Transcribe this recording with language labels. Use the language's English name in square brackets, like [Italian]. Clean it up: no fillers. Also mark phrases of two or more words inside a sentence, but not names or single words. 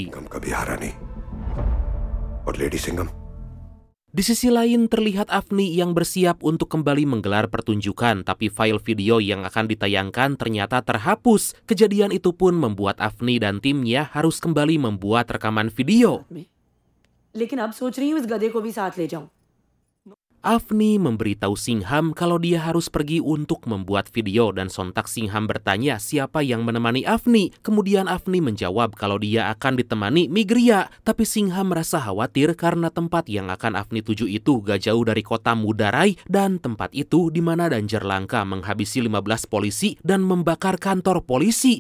[Hindi] सिंघम का बिहारा नहीं। और लेडी सिंघम [Indonesian] Di sisi lain terlihat Afni yang bersiap untuk kembali menggelar pertunjukan, tapi file video yang akan ditayangkan ternyata terhapus. Kejadian itu pun membuat Afni dan timnya harus kembali membuat rekaman video. [Hindi] लेकिन अब सोच रही हूँ इस गधे को भी साथ ले जाऊं. [Indonesian] Afni memberitahu Singham kalau dia harus pergi untuk membuat video dan sontak Singham bertanya siapa yang menemani Afni. Kemudian Afni menjawab kalau dia akan ditemani Migria, tapi Singham merasa khawatir karena tempat yang akan Afni tuju itu gak jauh dari kota Mudarai dan tempat itu di mana Danjar Langka menghabisi 15 polisi dan membakar kantor polisi.